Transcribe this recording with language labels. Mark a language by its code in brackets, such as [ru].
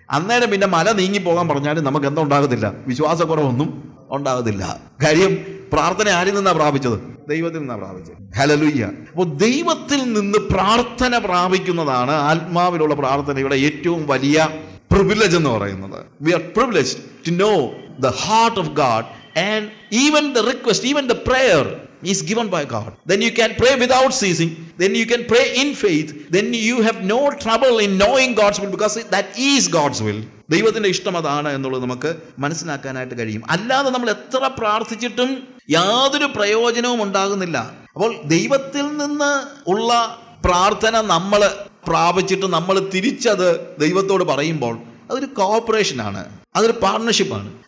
[ml] അന്നേരം പിന്നെ മല നീങ്ങി പോകാൻ പറഞ്ഞാലും നമുക്ക് എന്താ ഉണ്ടാകത്തില്ല? വിശ്വാസക്കുറവൊന്നും ഉണ്ടാകത്തില്ല. കാര്യം പ്രാർത്ഥന ആരിൽ നിന്നാ പ്രാപിച്ചത്? ദൈവത്തിൽ നിന്നാ പ്രാപിച്ചത്. ഹല്ലേലൂയ. അപ്പോൾ ദൈവത്തിൽ നിന്ന് പ്രാർത്ഥന പ്രാപിക്കുന്നതാണ് ആത്മാവിലുള്ള പ്രാർത്ഥനയുടെ ഏറ്റവും വലിയ പ്രിവിലേജ് എന്ന് പറയുന്നത്. [en] We are privileged to know the heart of God, and even the request, even the prayer is given by God. Then you can pray without ceasing. Then you can pray in faith. Then you have no trouble in knowing God's will, because that is God's will. [ml] ദൈവത്തിന്റെ ഇഷ്ടം അതാണ് എന്നുള്ളത് നമുക്ക് മനസ്സിലാക്കാനായിട്ട് കഴിയും. അല്ലാതെ നമ്മൾ എത്ര പ്രാർത്ഥിച്ചിട്ടും യാതൊരു പ്രയോജനവും ഉണ്ടാകുന്നില്ല. അപ്പോൾ ദൈവത്തിൽ നിന്ന് ഉള്ള പ്രാർത്ഥന നമ്മൾ പ്രാപിച്ചിട്ട് നമ്മൾ തിരിച്ചത് ദൈവത്തോട് പറയുമ്പോൾ അതൊരു കോഓപ്പറേഷനാണ്, അതൊരു പാർട്ണർഷിപ്പാണ്.